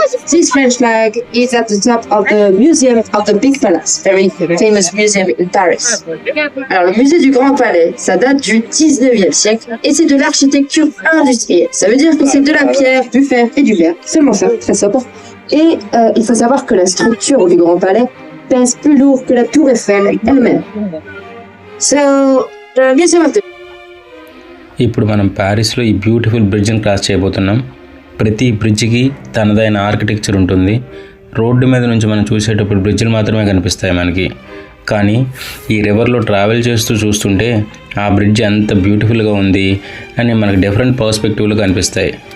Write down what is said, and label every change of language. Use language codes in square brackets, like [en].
[en] This French flag is at the top of the museum of the Big Palace, very famous museum in Paris. [fr] Alors, le musée du Grand Palais, ça date du 19e siècle et c'est de l'architecture industrielle. Ça veut dire que c'est de la pierre, du fer et du verre. Seulement ça, très sobre. Et il faut savoir que la structure du Grand Palais pèse plus lourd que la Tour Eiffel elle-même. [en] So, the museum of the... [te] ఇప్పుడు మనం ప్యారిస్లో ఈ beautiful బ్రిడ్జ్ని cross చేయబోతున్నాం. ప్రతి బ్రిడ్జికి తనదైన architecture ఉంటుంది. Road మీద నుంచి మనం చూసేటప్పుడు బ్రిడ్జ్లు మాత్రమే కనిపిస్తాయి మనకి. కానీ ఈ రివర్లో ట్రావెల్ చేస్తూ చూస్తుంటే ఆ బ్రిడ్జ్ ఎంత బ్యూటిఫుల్గా ఉంది అని మనకు డిఫరెంట్ పర్స్పెక్టివ్లు కనిపిస్తాయి.